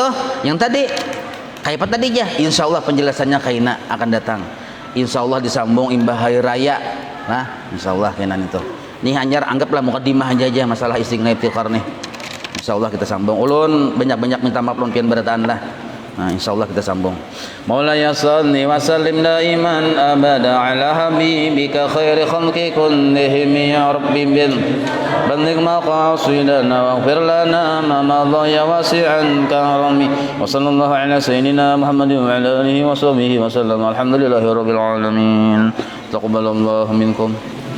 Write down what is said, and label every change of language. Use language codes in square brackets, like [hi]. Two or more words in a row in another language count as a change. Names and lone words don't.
[bjn] Yang tadi kayak apa tadi ya? [ar] إن شاء الله [bjn] penjelasannya kaina akan datang. [ar] إن شاء الله [bjn] disambung imbah hari raya. Nah, [ar] إن شاء الله [bjn] kainan itu. [id] Ini hanya anggaplah mukadimah aja masalah istighna iftikhar nih. [ar] إن شاء الله [bjn] kita sambung. Ulun banyak-banyak minta maaf ulun pian berataan lah. Nah, insyaallah kita sambung. [ar] مولاي صل وسلم دائما أبدا على حبيبك خير خلق كلهم يا رب بل بلغ مقاصدنا واغفر لنا ما مضى يا واسع كرم وصلى الله على سيدنا محمد وعلى آله وصحبه وسلم الحمد لله رب العالمين تقبل الله منكم.